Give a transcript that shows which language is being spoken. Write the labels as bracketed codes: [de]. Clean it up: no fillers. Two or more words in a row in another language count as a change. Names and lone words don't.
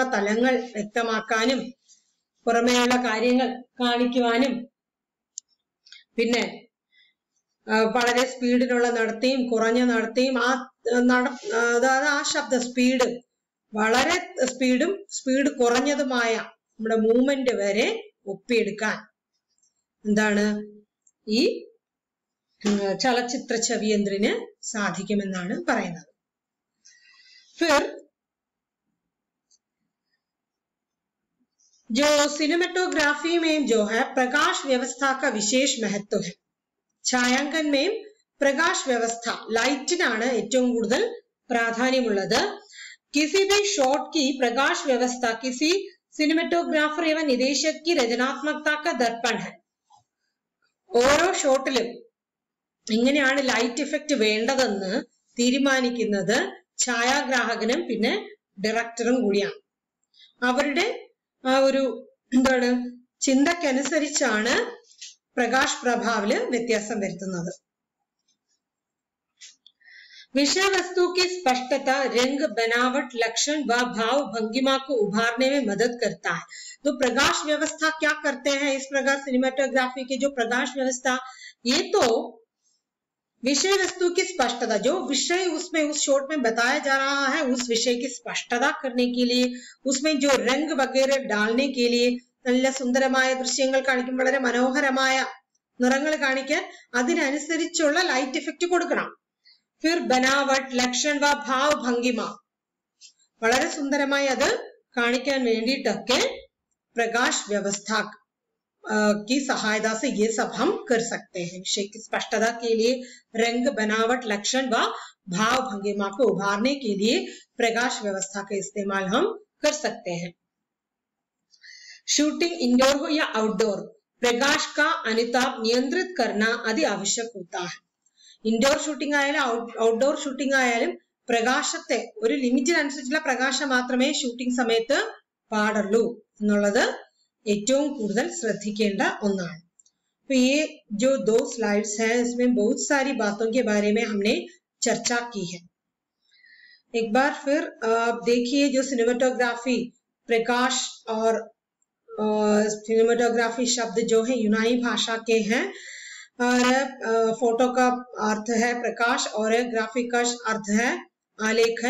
[ml] തലങ്ങൾ വ്യക്തമാക്കാനും പുറമേയുള്ള കാര്യങ്ങൾ കാണിക്കുവാനും, പിന്നെ വളരെ സ്പീഡിലുള്ള നടത്തിയും കുറഞ്ഞ നടത്തിയും അതായത് ആ ശബ്ദ സ്പീഡ് വളരെ സ്പീഡ് കുറഞ്ഞതുമായ നമ്മുടെ മൂവ്മെന്റ് വരെ ഒപ്പിയെടുക്കാൻ എന്താണ് ഈ ചലച്ചിത്ര ചവിയന്ത്രിന് സാധിക്കുമെന്നാണ് പറയുന്നത്. [hi] फिर जो सिनेमेटोग्राफी में जो है प्रकाश व्यवस्था का विशेष महत्व है. छायांकन में प्रकाश व्यवस्था लाइटिനാണ് [ml] ഏറ്റവും കൂടുതൽ പ്രാധാന്യമുള്ളത്. [hi] किसी भी शॉट की प्रकाश व्यवस्था किसी सिनेमेटोग्राफर एवं निदेशक की रचनात्मकता का दर्पण है. [ml] ഓരോ ഷോട്ടിലും എങ്ങനെയാണ് ലൈറ്റ് ഇഫക്റ്റ് വേണ്ടതെന്ന് തീരുമാനിക്കുന്നത് ഛായാഗ്രാഹകനും പിന്നെ ഡയറക്ടറും കൂടിയാണ്. അവരുടെ ആ ഒരു എന്താണ് ചിന്തക്കനുസരിച്ചാണ് പ്രകാശ് പ്രഭാവില് വ്യത്യാസം വരുത്തുന്നത്. [hi] विषय वस्तु की स्पष्टता रंग बनावट लक्षण व भाव भंगिमा को उभारने में मदद करता है. तो प्रकाश व्यवस्था क्या करते हैं इस प्रकार सिनेमेटोग्राफी की जो प्रकाश व्यवस्था, ये तो विषय वस्तु की स्पष्टता, जो विषय उसमें उस शॉट में बताया जा रहा है उस विषय की स्पष्टता करने के लिए, उसमें जो रंग वगैरह डालने के लिए, [ml] നല്ല സുന്ദരമായ ദൃശ്യങ്ങൾ കാണിക്കും, വളരെ മനോഹരമായ നിറങ്ങൾ കാണിക്കാൻ അതിനനുസരിച്ചുള്ള ലൈറ്റ് ഇഫക്റ്റ് കൊടുക്കണം. [hi] फिर बनावट लक्षण व भाव भंगिमा, [ml] വളരെ സുന്ദരമായി അത് കാണിക്കാൻ വേണ്ടിയിട്ടൊക്കെ [hi] प्रकाश व्यवस्था की सहायता से ये सब हम कर सकते हैं. विषय की स्पष्टता के लिए रंग बनावट लक्षण व भाव भंगिमा को उभारने के लिए प्रकाश व्यवस्था का इस्तेमाल हम कर सकते हैं. शूटिंग इंडोर हो या आउटडोर, प्रकाश का अनुताप नियंत्रित करना अति आवश्यक होता है. [ml] ഇൻഡോർ ഷൂട്ടിംഗ് ആയാലും ഔട്ട്ഡോർ ഷൂട്ടിംഗ് ആയാലും പ്രകാശത്തെ ഒരു ലിമിറ്റിനനുസരിച്ചുള്ള പ്രകാശം മാത്രമേ ഷൂട്ടിംഗ് സമയത്ത് പാടുള്ളൂ എന്നുള്ളത് ഏറ്റവും കൂടുതൽ ശ്രദ്ധിക്കേണ്ട ഒന്നാണ്. [hi] तो ये जो दो स्लाइड्स हैं इसमें बहुत सारी बातों के बारे में हमने चर्चा की है. एक बार फिर देखिए जो सिनेमेटोग्राफी प्रकाश और सिनेमेटोग्राफी शब्द जो है यूनानी भाषा के हैं और फोटो का अर्थ है प्रकाश और ग्राफिक का अर्थ है आलेखन.